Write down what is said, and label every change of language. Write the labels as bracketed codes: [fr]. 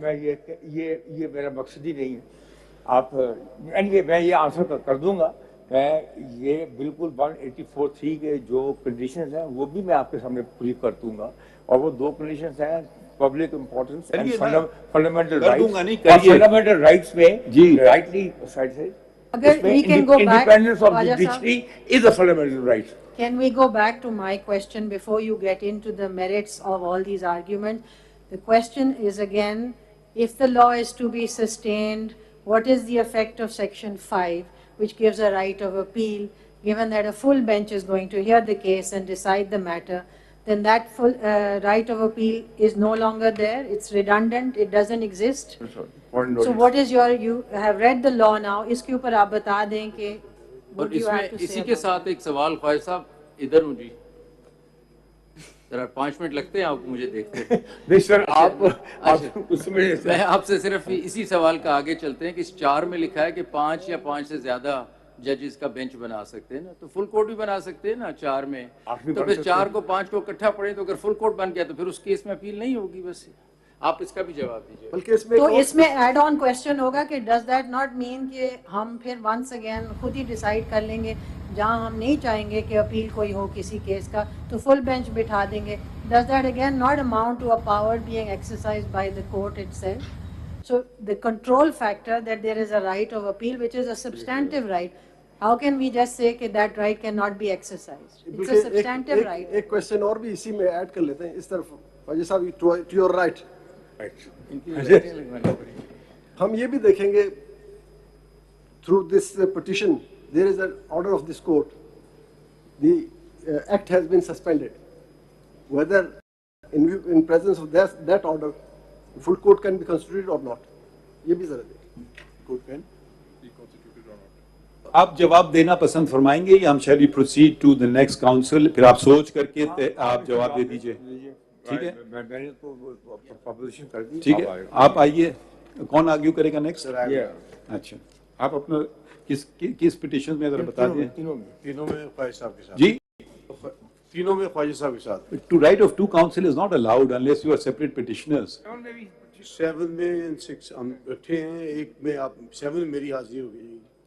[ur] میں یہ میرا مقصد ہی نہیں ہے. آپ میں یہ آنسر کر دوں گا. میں یہ بالکل 184(3) کے جو کنڈیشنز ہیں وہ بھی میں آپ کے سامنے پوری کر دوں گا, اور وہ 2 کنڈیشنز ہیں public importance and fundamental rights. Fundamental rights میں رائٹلی سائڈ سے [en] independence of judiciary is a fundamental right. Can we go back to my question before you get into the merits of all these arguments? The question is again, if the law is to be sustained, what is the effect of Section 5, which gives a right of appeal, given that a full bench is going to hear the case and decide the matter? Then that full right of appeal is no longer there, it's redundant, it doesn't exist. So what is you have read the law now, [ur] اس کے اوپر آپ بتا دیں کہ اور اس میں اسی کے ساتھ ایک سوال, خواجہ صاحب ادھر ہوں جی, ذرا 5 منٹ لگتے ہیں آپ مجھے دیکھتے ہیں. میں آپ سے صرف اسی سوال کا آگے چلتے ہیں کہ اس 4 میں لکھا ہے کہ 5 یا 5 سے زیادہ ججز کا بینچ بنا سکتے ہیں نا, تو فل کورٹ بھی بنا سکتے ہیں نا 4 میں. تو پھر 4 کو 5 کو اکٹھا پڑے تو اگر فل کورٹ بن گیا تو پھر اس کیس میں اپیل نہیں ہوگی. بس آپ اس کا بھی جواب دیجیے. بلکہ تو اس میں ایڈ آن کوشچن ہوگا کہ [en] does that not mean [ur] کہ ہم پھر ونس اگین خود ہی ڈیسائیڈ کر لیں گے, جہاں ہم نہیں چاہیں گے کہ اپیل کوئی ہو کسی کیس کا تو فل بینچ بٹھا دیں گے, [en] does that again not amount to a power being exercised by the court itself? So the control factor that there is a right of appeal, which is a substantive right, how can we just say that that right cannot be exercised? It's a substantive right. [ur] ایک question اور بھی اسی میں add کر لیتے ہیں اس طرف فاضل صاحب [en] to your right. [ur] ہم یہ بھی دیکھیں گے [en] through this petition there is an order of this court. The act has been suspended. Whether in presence of that order, full court can be constituted or not. [ur] یہ بھی ذرا دیکھیں. [en] Court can be constituted or not. [ur] آپ جواب دینا پسند فرمائیں گے یا ہم [en] shall we proceed to the next council؟ [ur] پھر آپ سوچ کر کے آپ جواب دے دیجئے. ٹھیک ہے؟ میں تو پروپوزیشن کر دی. ٹھیک ہے، آپ آئیے. کون آرگیو کرے گا نیکسٹ؟ اچھا، آپ اپنا کس پٹیشن میں ذرا بتا دیں. تینوں میں فائز صاحب کے ساتھ. جی، تینوں میں خواجہ صاحب کے ساتھ. [en] To write of two counsel is not allowed unless you are separate petitioners. [ur] 7 میں 6 ہم بیٹھے ہیں، ایک میں آپ 7 میں میری حاضری ہو گئی.